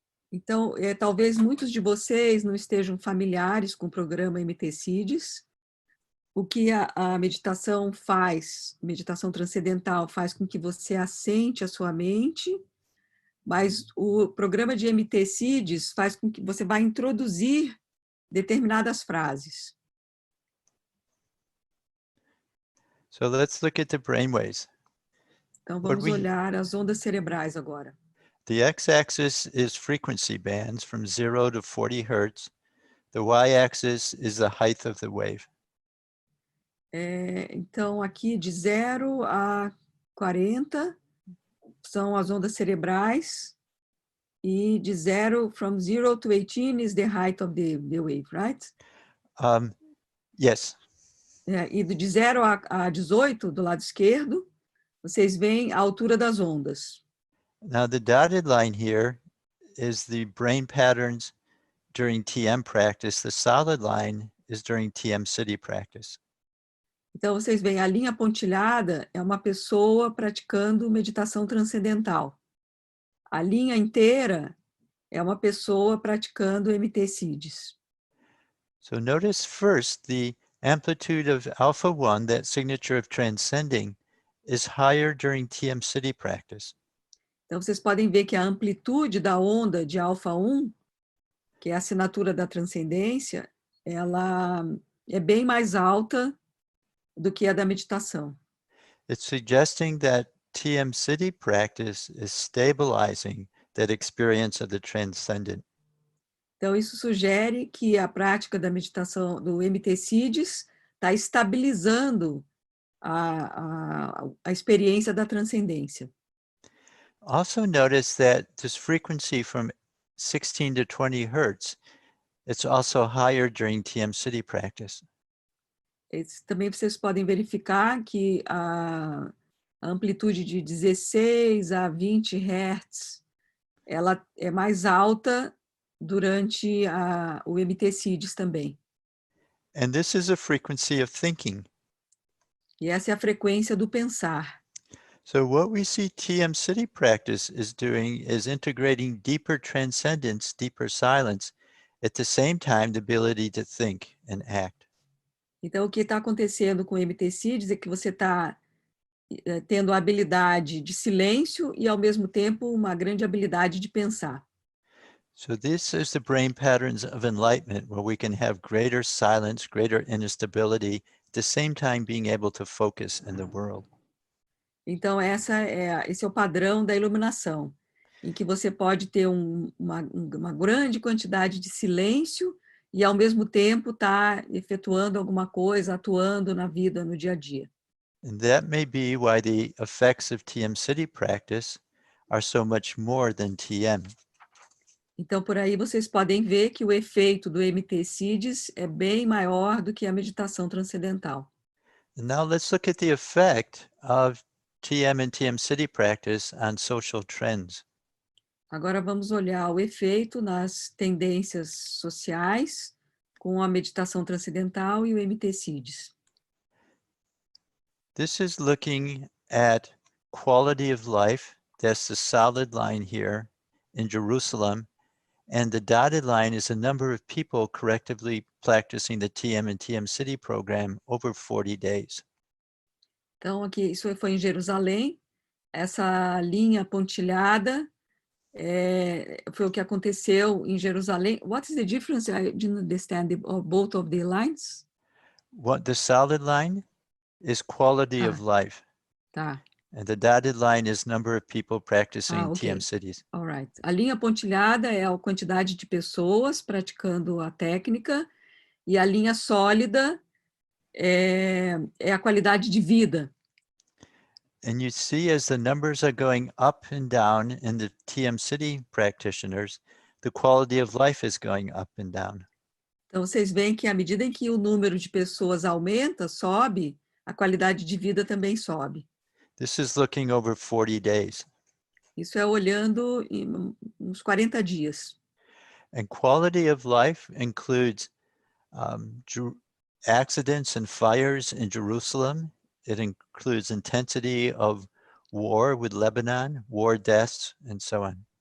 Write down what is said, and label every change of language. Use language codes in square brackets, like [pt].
[pt] Então, talvez muitos de vocês não estejam familiares com o programa MT-CIDs. O que a meditação faz, meditação transcendental, faz com que você assente a sua mente, mas o programa de MT-CIDs faz com que você vá introduzir determinadas frases. [en] So let's look at the brainwaves. [pt] Então, vamos [en] we- [pt] olhar as ondas cerebrais agora. [en] The x-axis is frequency bands from 0 to 40 hertz. The y-axis is the height of the wave. [pt] Então, aqui de 0 a 40 são as ondas cerebrais, e de 0, [en] from 0 to 18 is the height of the wave, right? Yes. [pt] E de 0 a 18, do lado esquerdo, vocês veem a altura das ondas. [en] Now the dotted line here is the brain patterns during TM practice. The solid line is during TM City practice. [pt] Então, vocês veem, a linha pontilhada é uma pessoa praticando meditação transcendental. A linha inteira é uma pessoa praticando MT-CIDs. [en] So notice first the amplitude of alpha 1, that signature of transcending, is higher during TM City practice. [pt] Então, vocês podem ver que a amplitude da onda de alfa 1, que é a assinatura da transcendência, ela é bem mais alta do que a da meditação. [en] It's suggesting that TM City practice is stabilizing that experience of the transcendent. [pt] Então, isso sugere que a prática da meditação do MT-SIDS está estabilizando a experiência da transcendência. [en] Also notice that this frequency from 16 to 20 hertz, it's also higher during TM City practice. [pt] Também vocês podem verificar que a amplitude de 16 a 20 Hz, ela é mais alta durante o MT-SIDS também. [en] And this is a frequency of thinking. [pt] E essa é a frequência do pensar. [en] So what we see TM City practice is doing is integrating deeper transcendence, deeper silence, at the same time the ability to think and act. [pt] Então, o que está acontecendo com o MT-SIDS é que você está tendo a habilidade de silêncio e, ao mesmo tempo, uma grande habilidade de pensar. [en] So this is the brain patterns of enlightenment, where we can have greater silence, greater inner stability, at the same time being able to focus in the world. [pt] Então, esse é o padrão da iluminação, em que você pode ter uma grande quantidade de silêncio e, ao mesmo tempo, estar efetuando alguma coisa, atuando na vida, no dia a dia. [en] And that may be why the effects of TM City practice are so much more than TM. [pt] Então, por aí vocês podem ver que o efeito do MT-SIDS é bem maior do que a meditação transcendental. [en] And now let's look at the effect of TM and TM City practice on social trends. [pt] Agora vamos olhar o efeito nas tendências sociais com a meditação transcendental e o MT-SIDS. [en] This is looking at quality of life. That's the solid line here in Jerusalem. And the dotted line is the number of people collectively practicing the TM and TM City program over 40 days. [pt] Então, aqui, isso foi em Jerusalém. Essa linha pontilhada foi o que aconteceu em Jerusalém. [en] What is the difference? I didn't understand both of the lines. What the solid line is quality of life. [pt] Tá. [en] And the dotted line is number of people practicing Okay. TM cities. All right. [pt] A linha pontilhada é a quantidade de pessoas praticando a técnica e a linha sólida é a qualidade de vida. [en] And you see as the numbers are going up and down in the TM city practitioners, the quality of life is going up and down. [pt] Então, vocês veem que à medida em que o número de pessoas aumenta, sobe, a qualidade de vida também sobe. [en] This is looking over 40 days. [pt] Isso é olhando em uns 40 dias. [en] And quality of life includes accidents and fires in Jerusalem. It includes intensity of war with Lebanon, war deaths, and so on.